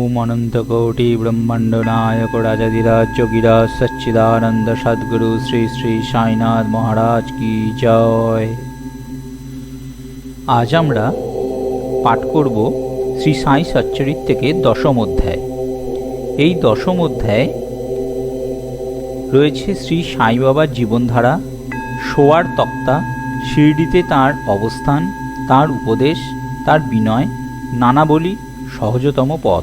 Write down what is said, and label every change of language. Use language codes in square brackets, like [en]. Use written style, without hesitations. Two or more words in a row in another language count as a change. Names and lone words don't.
[hi] अनंतकोटि ब्रह्मांड नायक राजाधिराज जोगिराज सच्चिदानंद सद्गुरु श्री श्री साईनाथ महाराज की जय। [bn] आज আমরা পাঠ করব শ্রী সাই সচ্চরিত থেকে দশম অধ্যায়। এই দশম অধ্যায়ে রয়েছে শ্রী সাই বাবার জীবনধারা, শোয়ার তক্তা, শিরডিতে তাঁর অবস্থান, তাঁর উপদেশ, তাঁর বিনয়, নানাবলী, সহজতম পথ।